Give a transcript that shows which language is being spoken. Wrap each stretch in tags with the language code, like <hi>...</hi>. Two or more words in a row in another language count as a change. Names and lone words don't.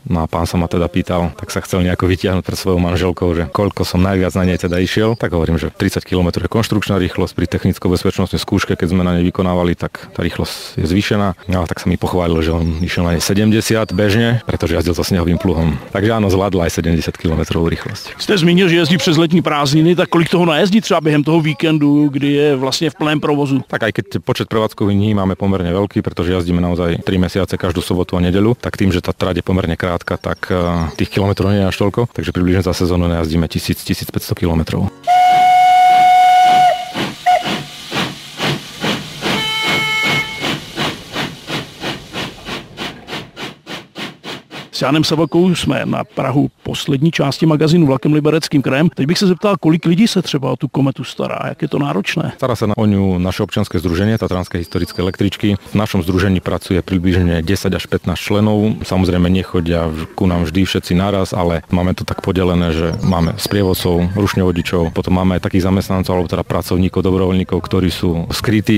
<sk>No a pán sa ma teda pýtal, tak sa chcel nejako vytiahnuť pred svojou manželkou, že koľko som najviac na nej teda išiel. Tak hovorím, že 30 km je konštrukčná rýchlosť, pri technicko-bezpečnostnej skúške, keď sme na nej vykonávali, tak tá rýchlosť je zvýšená. No, tak sa mi pochválil, že on išiel na nej 70 bežne, pretože jazdil so snehovým pluhom. Takže áno, zvládla aj 70 km rýchlosť.</sk> <cs>Jste zmínil, že jezdí přes letní prázdniny, tak kolik toho najezdí třeba během toho víkendu, kdy je vlastně v plném provozu?</cs> <sk>Tak aj keď počet prevádzkových dní máme pomerne veľký, pretože jazdíme naozaj 3 mesiace každú sobotu a nedeľu, tak tým, že tá trať je pomerne krátka, tak tých kilometrov nie je až toľko, takže približne za sezónu najazdíme 1000-1500 kilometrov.</sk> <cs>S Janem Savokou jsme na prahu poslední části magazínu Vlakem Libereckým krajem. Teď bych se zeptal, kolik lidí se třeba o tu kometu stará, jak je to náročné?</cs> <sk>Stará sa o ňu naše občianske združenie, Tatranské historické električky. V našom združení pracuje približne 10 až 15 členov. Samozrejme nechodia ku nám vždy všetci naraz, ale máme to tak podelené, že máme sprievodcov, rušňovodičov, potom máme aj takých zamestnancov alebo teda pracovníkov, dobrovoľníkov, ktorí sú skrytí.</sk>